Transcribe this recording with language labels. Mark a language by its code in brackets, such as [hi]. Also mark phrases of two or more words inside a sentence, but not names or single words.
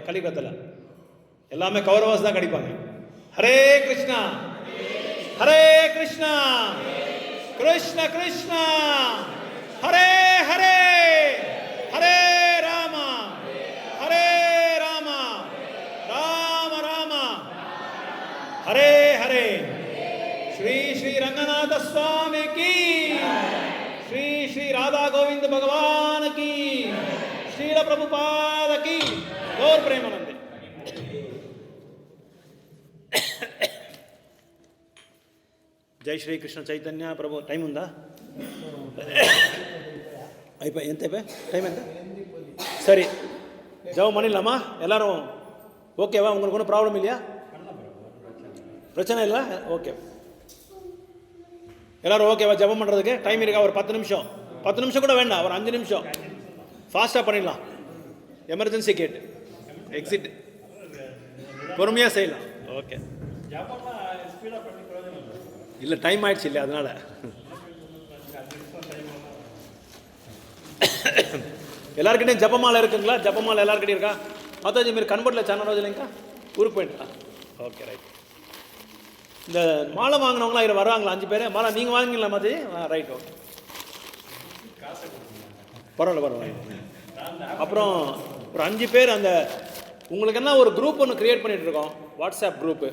[ta] கலியுகத்தில் எல்லாமே கௌரவாஸ் தான் கிடைப்பாங்க. ஹரே கிருஷ்ணா ஹரே கிருஷ்ணா கிருஷ்ண கிருஷ்ணா ஹரே ஹரே ஹரே ராமா ஹரே ராமா ராம ராமா ஹரே ஹரே. ஸ்ரீ ஸ்ரீ ரங்கநாத சுவாமி கி, [hi] श्री श्री राधा गोविंद भगवान की, श्रील प्रभुपाद की, गौर प्रेमानंद. जय श्री कृष्ण चैतन्य प्रभु. [te] టైం ఉందా అయిపోయి ఎంత అయిపోయి టైం ఎంత? [ta] சரி ஜெபம் பண்ணிடலாமா எல்லாரும்? ஓகேவா? உங்களுக்கு ஒன்றும் ப்ராப்ளம் இல்லையா? பிரச்சனை இல்லை? ஓகே, எல்லோரும் ஓகேவா? ஜெபம் பண்ணுறதுக்கு டைம் இருக்கா? ஒரு 10 நிமிஷம், 10 நிமிஷம் கூட வேண்டாம், ஒரு 5 நிமிஷம் ஃபாஸ்ட்டாக பண்ணிடலாம். [en] emergency gate exit [ta] பொறுமையாக செய்யலாம். ஓகே, இல்லை டைம் ஆயிடுச்சு இல்லை, அதனால் எல்லாருக்கிட்டையும் ஜபமாலை இருக்குங்களா? ஜபமாலை எல்லாருக்கிட்டையும் இருக்கா? மாதாஜி [te] మీరు కనబడలే చాలా రోజులు ఇంకా [ta] ஊருக்கு போயிட்டா? [en] okay right. [ta] இந்த மாலை வாங்கினவங்களாம் இதில் வராங்களா? 5 பேர் மாலை நீங்கள் வாங்கிங்களா மாதிரி? [en] right, okay, [ta] பரவாயில்ல பரவாயில்ல. அப்புறம் ஒரு 5 பேர் அந்த உங்களுக்கு என்ன ஒரு குரூப் ஒன்று க்ரியேட் பண்ணிகிட்ருக்கோம், [en] WhatsApp group.